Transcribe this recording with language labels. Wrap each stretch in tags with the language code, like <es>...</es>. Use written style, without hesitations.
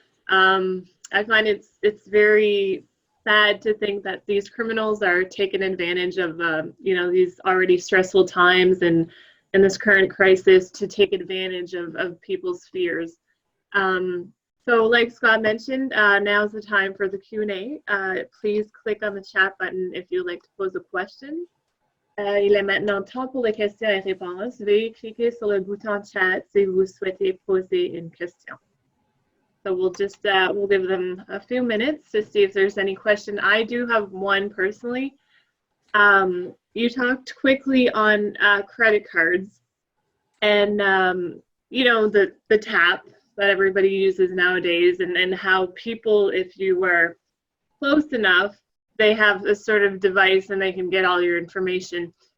<en>I find it's very sad to think that these criminals are taking advantage of these already stressful times and this current crisis to take advantage of people's fears. So like Scott mentioned, now's the time for the Q&A. Please click on the chat button if you'd like to pose a question.</en> <fr>Il est maintenant temps pour les questions et réponses. Veuillez cliquer sur le bouton chat si vous souhaitez poser une question.</fr> <en>So we'll just we'll give them a few minutes to see if there's any question. I do have one personally. You talked quickly on credit cards and the tap that everybody uses nowadays, and how people, if you were close enough, they have a sort of device and they can get all your information.</en>